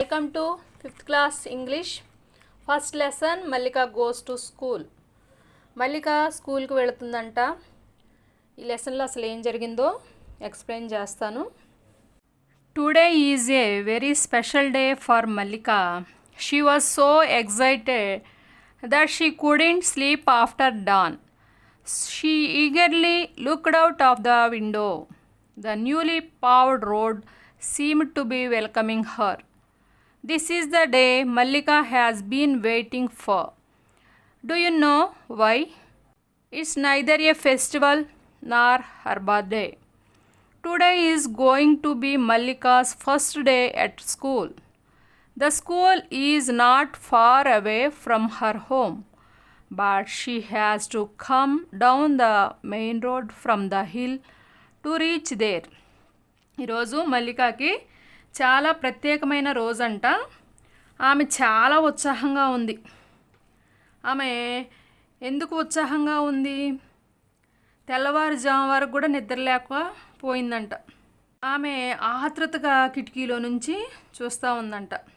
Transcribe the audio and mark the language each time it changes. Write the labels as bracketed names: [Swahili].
[English] Welcome to 5th class English. First lesson Mallika goes to school. [Telugu] Mallika school కు వెళుతుందంట. ఈ లెసన్లో అసలు ఏం జరిగిందో ఎక్స్ప్లెయిన్ చేస్తాను. [English] Today is a very special day for Mallika. She was so excited that she couldn't sleep after dawn. She eagerly looked out of the window. The newly paved road seemed to be welcoming her. This is the day Mallika has been waiting for. Do you know why? It's neither a festival nor her birthday. Today is going to be Mallika's first day at school. The school is not far away from her home, but she has to come down the main road from the hill to reach there. [Telugu] ఈరోజు మల్లికాకి చాలా ప్రత్యేకమైన రోజంట. ఆమె చాలా ఉత్సాహంగా ఉంది. ఆమె ఎందుకు ఉత్సాహంగా ఉంది? తెల్లవారుజాము వరకు కూడా నిద్రలేకపోయిందంట. ఆమె ఆతృతగా కిటికీలో నుంచి చూస్తూ ఉందంట.